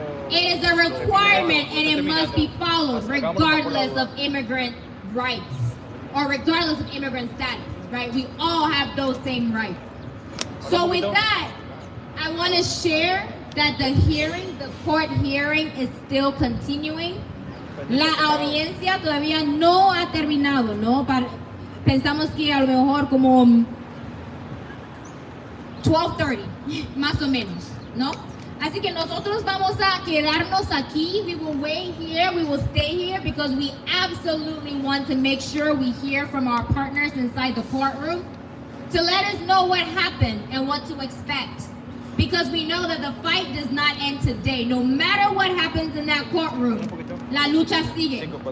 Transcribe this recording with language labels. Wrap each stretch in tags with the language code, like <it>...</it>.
<en>It is a requirement and it must be followed regardless of immigrant rights or regardless of immigrant status, right? We all have those same rights. So with that, I want to share that the court hearing is still continuing.</en> <es>La audiencia todavía no ha terminado, ¿no? Pensamos que a lo mejor como 12:30, más o menos, ¿no? Así que nosotros vamos a quedarnos aquí.</es> <en>We will wait here, we will stay here because we absolutely want to make sure we hear from our partners inside the courtroom to let us know what happened and what to expect. Because we know that the fight does not end today. No matter what happens in that courtroom,</en> <es>la lucha sigue.</es>